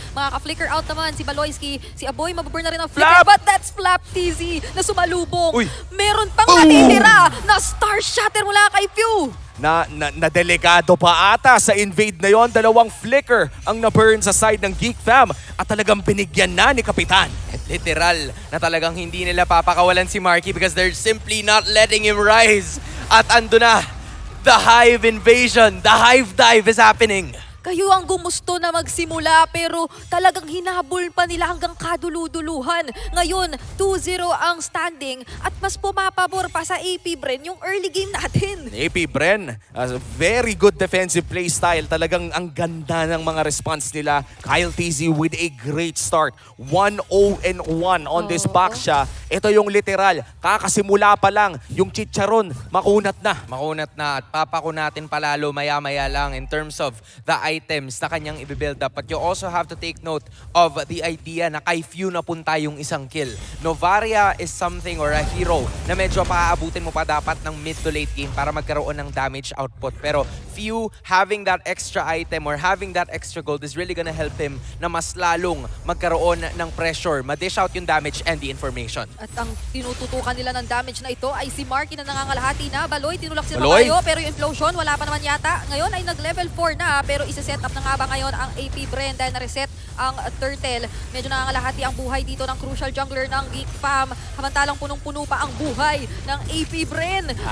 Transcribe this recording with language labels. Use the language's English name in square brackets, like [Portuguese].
[Filipino] Makaka-flicker out naman si Baloyski. Si Aboy mababurn na rin ang flicker. [English] But that's Flap TZ [Filipino] na sumalubong. Uy. Meron pang natitira na Star Shatter mula kay Pew. Na delegado pa ata sa invade na yon. 2 flicker ang na-burn sa side ng Geek Fam at talagang binigyan na ni Kapitan. At literal na talagang hindi nila papakawalan si Marky [English] because they're simply not letting him rise. [Filipino] At ando na, [English] the Hive invasion, the Hive dive is happening. [Filipino] Kayo ang gumusto na magsimula pero talagang hinabol pa nila hanggang kaduluduluhan. Ngayon, 2-0 ang standing at mas pumapabor pa sa AP Bren yung early game natin. [English] AP Bren, very good defensive play style. [Filipino] Talagang ang ganda ng mga response nila. [English] Kyle TZ with a great start. [Filipino] 1-0-1 on this back siya. Ito yung literal. Kakasimula pa lang. Yung chicharon, makunat na. Makunat na at papakunatin palalo maya-maya lang [English] in terms of the items [Filipino] na kanyang i-build up. [English] But you also have to take note of the idea [Filipino] na kay Few napunta yung isang kill. Novaria [English] is something or a hero [Filipino] na medyo paaabutin mo pa dapat ng [English] mid to late game [Filipino] para magkaroon ng damage output. [English] Pero Few having that extra item or having that extra gold is really gonna help him [Filipino] na mas lalong magkaroon ng [English] pressure, [Filipino] ma-dish out yung [English] damage and the information. [Filipino] At ang tinututukan nila ng damage na ito ay si Marky na nangangalahati na. Baloy, tinulak si Baloy. Romayo pero yung implosion wala pa naman yata. Ngayon ay nag-level 4 na pero isa-set up na nga ba ngayon ang AP Bren dahil na-reset ang Turtle. Medyo nangangalahati ang buhay dito ng crucial jungler ng Geek Fam. Samantalang punong-puno pa ang buhay ng AP Bren.